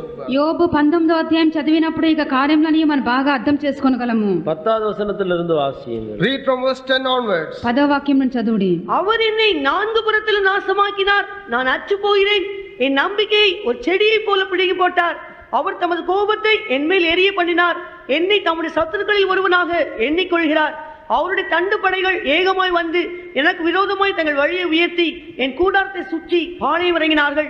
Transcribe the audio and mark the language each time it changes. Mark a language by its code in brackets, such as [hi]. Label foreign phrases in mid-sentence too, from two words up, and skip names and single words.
[te] యోబు 19వ అధ్యాయం చదివినప్పుడు ఇక కార్యములని మనం బాగా అర్థం చేసుకోగలము. [ta] 10வது வசனத்திலிருந்து வாசியுங்கள். [en] Read from verse 10 onwards. [te] 10వ వాక్యం నుంచి చదువుడి. [ta] அவர் என்னை 4 புறத்திலும் நாசமாக்கினார், நான் அற்று போகிறேன். என் நம்பிக்கையை ஒரு செடியை போல பிடுங்கி போட்டார். அவர் தமது கோபத்தை என்மேல் எரிய பண்ணினார். என்னை தம்முடைய சத்துருக்களில் ஒருவனாக எண்ணிக்கொள்கிறார். அவருடைய தண்டு படைகள் ஏகமாய் வந்து எனக்கு விரோதமாய் தங்கள் வழியை உயர்த்தி என் கூடாரத்தை சுற்றி பாளையம் இறங்கினார்கள்.